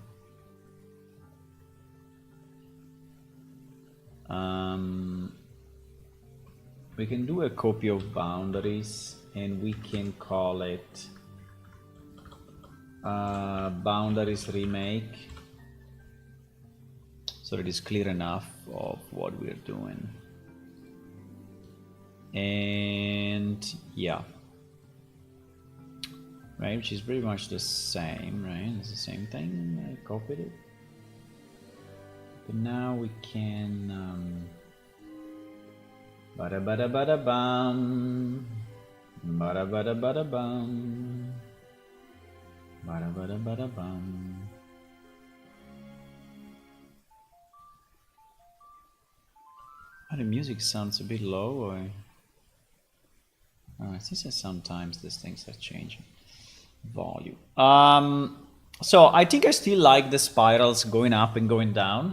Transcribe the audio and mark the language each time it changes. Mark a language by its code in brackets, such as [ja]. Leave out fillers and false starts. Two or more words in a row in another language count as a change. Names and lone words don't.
[en] We can do a copy of boundaries and we can call it boundaries remake, so it is clear enough of what we're doing. And yeah, right, which is pretty much the same, right? It's the same thing. I copied it, but now we can bada bada bada bam, bada bada bada bam, bada bada bada bam. Oh, the music sounds a bit low, or I think that sometimes these things are changing volume. So I think I still like the spirals going up and going down.